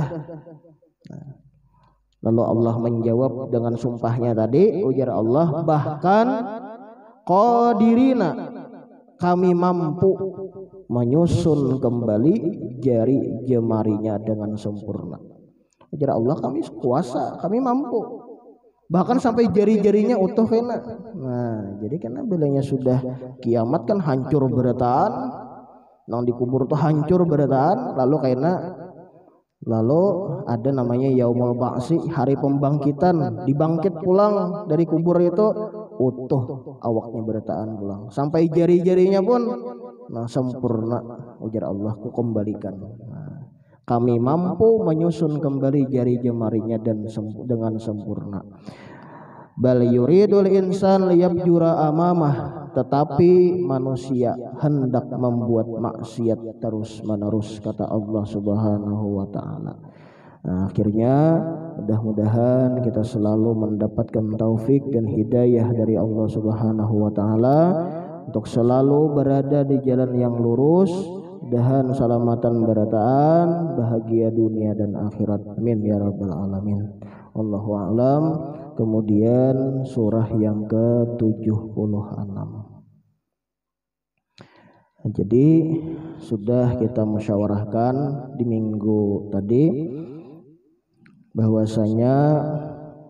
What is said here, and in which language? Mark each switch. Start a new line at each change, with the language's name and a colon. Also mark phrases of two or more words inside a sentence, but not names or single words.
Indonesian: Nah, lalu Allah menjawab dengan sumpahnya tadi, ujar Allah, bahkan qadirina, kami mampu menyusun kembali jari jemarinya dengan sempurna. Ujar Allah, kami kuasa, kami mampu.
Banjar: Bahkan sampai jari-jarinya utuh kena. Nah, jadi karena bilangnya sudah kiamat kan hancur berataan, nang dikubur tuh hancur berataan, lalu ada namanya yaumul ba'si, hari pembangkitan, dibangkit pulang dari kubur itu utuh awaknya berataan pulang, sampai jari-jarinya pun sempurna. Ujar Allah, ku kembalikan.
Indonesian: Nah, kami mampu menyusun kembali jari jemarinya dan dengan sempurna.
Arabic: بل يريد الإنسان ليفجر أمامه,
Indonesian: tetapi manusia hendak membuat maksiat terus menerus, kata Allah
Arabic: سبحانه وتعالى.
Indonesian: Nah, akhirnya mudah-mudahan kita selalu mendapatkan taufik dan hidayah dari Allah
Arabic: سبحانه وتعالى
Indonesian: untuk selalu berada di jalan yang lurus,
Banjar: dahan salamatan barataan
Indonesian: bahagia dunia dan akhirat,
Arabic: آمين يا رب العالمين. الله أعلم.
Indonesian: Kemudian surah yang ke-76. Jadi sudah kita musyawarahkan di minggu tadi bahwasanya